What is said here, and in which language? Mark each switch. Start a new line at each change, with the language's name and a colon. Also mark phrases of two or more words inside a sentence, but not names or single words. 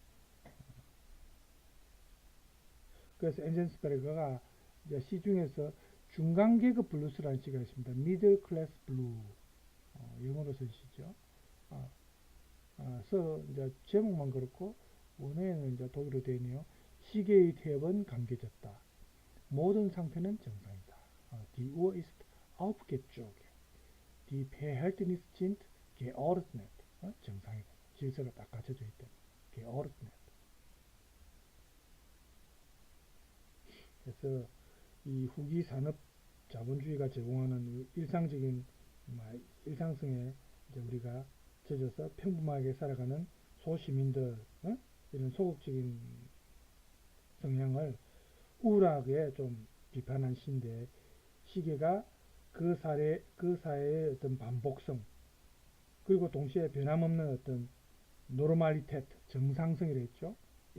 Korean: 그래서 엔젠스베르그가 시중에서 중간계급 블루스라는 시가 있습니다.
English: middle class blue
Korean: 영어로 쓴 시죠. 이제 제목만 그렇고 원어에는 이제 독일어 되어 있네요. 시계의 태엽은 감겨졌다. 모든 상태는 정상이다.
German: Die Uhr ist aufgezogen. Die Verhältnisse sind geordnet.
Korean: 정상이다. 질서가 딱 갖춰져 있다. geordnet. 그래서 이 후기 산업 자본주의가 제공하는 일상적인 일상성에 이제 우리가 젖어서 평범하게 살아가는 소시민들 이런 소극적인 성향을 우울하게 좀 비판한 시인데 시계가 그 사회의 어떤 반복성 그리고 동시에 변함없는 어떤 노르말리테트 정상성이라 했죠.